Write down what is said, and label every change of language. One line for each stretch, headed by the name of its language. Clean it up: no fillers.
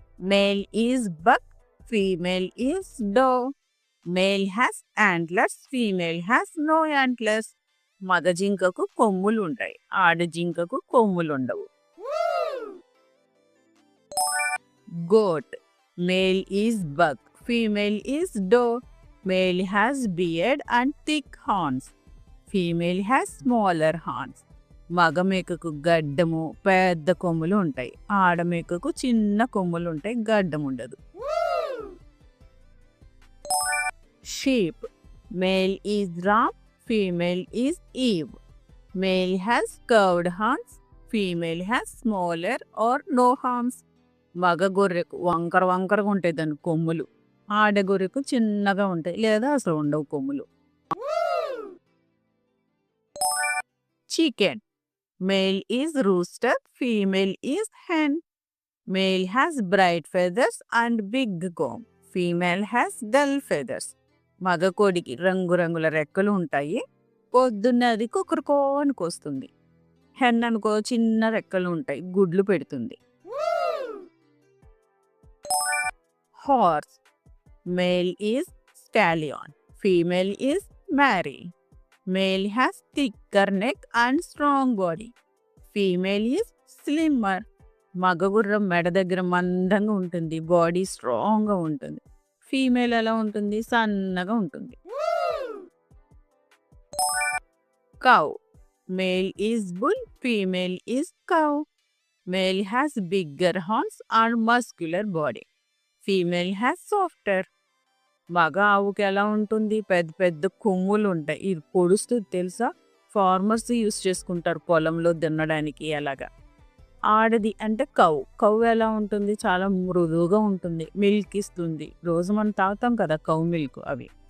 English: Male is buck, female is doe. Male has antlers, female has no antlers.
Telugu: మగ జింకకు కొమ్ములు ఉంటాయి, ఆడ జింకకు కొమ్ములు ఉండవు.
English: Goat. Male is buck, female is doe. Male has beard and thick horns, female has smaller horns.
Telugu: మగ మేకకు గడ్డము పెద్ద కొమ్ములు ఉంటాయి, ఆడ మేకకు చిన్న కొమ్ములు ఉంటాయి, గడ్డం ఉండదు.
English: Sheep. Male is ram, female is Eve. Male has curved horns, female has smaller or no horns.
Telugu: మగ గొర్రెకు వంకర వంకరగా ఉంటాయి దాని కొమ్ములు, ఆడ గొర్రెకు చిన్నగా ఉంటాయి లేదా అసలు ఉండవు కొమ్ములు.
English: Chicken. Male is rooster, female is hen. Male has bright feathers and big comb, female has dull feathers.
Telugu: మగ కోడికి రంగురంగుల రెక్కలు ఉంటాయి, పొద్దున్నే అది కుక్కరుకోనికి వస్తుంది. హెన్ అనుకో చిన్న రెక్కలు ఉంటాయి, గుడ్లు పెడుతుంది.
English: Horse. Male is stallion, female is Mary. Male has thicker neck and strong body, female is slimmer.
Telugu: మగ గుర్రం మెడ దగ్గర మందంగా ఉంటుంది, బాడీ స్ట్రాంగ్గా ఉంటుంది. ఫీమేల్ ఎలా ఉంటుంది? సన్నగా ఉంటుంది.
English: Cow. Male is bull, female is cow. Male has bigger horns and muscular body, female has softer.
Telugu: మగ ఆవుకి ఎలా ఉంటుంది? పెద్ద పెద్ద కొమ్ములు ఉంటాయి, ఇది పొడుస్తుంది తెలుసా, ఫార్మర్స్ యూస్ చేసుకుంటారు పొలంలో దున్నడానికి. అలాగా ఆడది అంటే కౌ. కౌ ఎలా ఉంటుంది? చాలా మృదువుగా ఉంటుంది, మిల్క్ ఇస్తుంది, రోజు మనం తాగుతాం కదా కౌ మిల్క్, అవి.